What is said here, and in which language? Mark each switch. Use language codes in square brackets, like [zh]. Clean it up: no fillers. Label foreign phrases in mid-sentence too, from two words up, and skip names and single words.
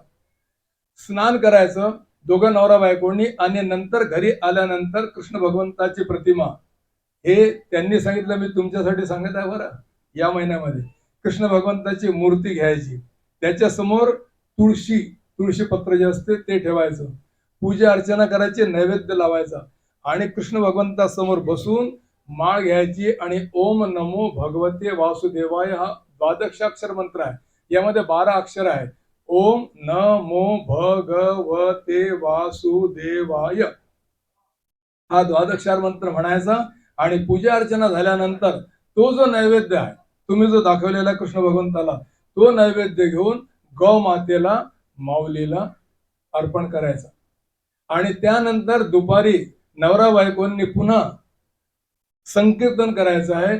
[mr] स्नान करायचं दोघं नवरा बायकोंनी, आणि नंतर घरी आल्यानंतर कृष्ण भगवंताची प्रतिमा, हे त्यांनी सांगितलं, मी तुमच्यासाठी सांगत आहे बरं. या महिन्यामध्ये कृष्ण भगवंताची मूर्ती घ्यायची, त्याच्या समोर तुळशी पत्र जे असते ते ठेवायचं, पूजा अर्चना करायची, नैवेद्य लावायचा, आणि कृष्ण भगवंतासमोर बसून माळ घ्यायची आणि [sa] ओम नमो भगवते वासुदेवाय [mr] हा 12 मंत्र आहे. यामध्ये 12 अक्षर आहेत. [sa] ओम नमो भगवते वासुदेवाय [mr] हा 12 मंत्र म्हणायचा. आणि पूजा अर्चना झाल्यानंतर तो जो नैवेद्य आहे, तुम्ही जो दाखवलेला कृष्ण भगवंताला, तो नैवेद्य घेऊन गौ मातेला, माऊलीला अर्पण करायचा. आणि त्यानंतर दुपारी नवरा बायकोंनी पुन्हा संकीर्तन करायचं आहे.